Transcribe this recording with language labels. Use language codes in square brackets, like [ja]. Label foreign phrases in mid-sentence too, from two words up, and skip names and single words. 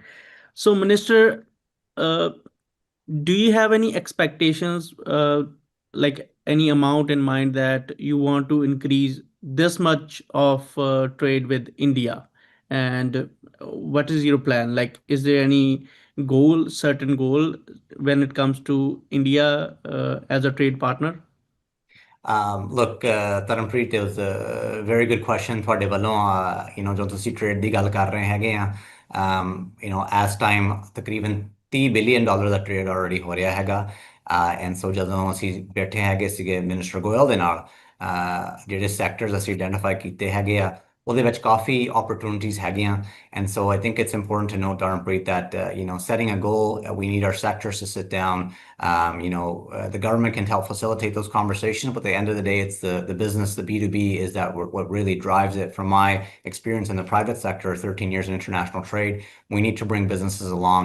[en] So, Minister, do you have any expectations, like any amount in mind that you want to increase this much of trade with India? And what is your plan? Like, is there any certain goal when it comes to India as a trade partner? Look, Dharampreet, it was a very good question [pa] ਤੁਹਾਡੇ ਵੱਲੋਂ ਜੋ ਤੁਸੀਂ ਟ੍ਰੇਡ ਦੀ ਗੱਲ ਕਰ ਰਹੇ ਹੈਗੇ ਆ [en] as time [pa] ਤਕਰੀਬਨ $30 billion ਦਾ ਟ੍ਰੇਡ ਆਲਰੇਡੀ ਹੋ ਰਿਹਾ ਹੈਗਾ [en] and so [pa] ਜਦੋਂ ਅਸੀਂ ਬੈਠੇ ਹੈਗੇ ਸੀਗੇ ਮਿਨਿਸਟਰ ਗੋਇਲ ਦੇ ਨਾਲ ਜਿਹੜੇ ਸੈਕਟਰਸ ਅਸੀਂ ਆਇਡੈਂਟੀਫਾਈ ਕੀਤੇ ਹੈਗੇ ਆ ਉਹਦੇ ਵਿੱਚ ਕਾਫੀ opportunities ਹੈਗੀਆਂ [en] and so I think it's important to note, Dharampreet, that setting a goal, we need our sectors to sit down. The government can help facilitate those conversations, but at the end of the day, it's the business, the B2B is that what really drives it. From my experience in the private sector, 13 years in international trade, we need to bring businesses along.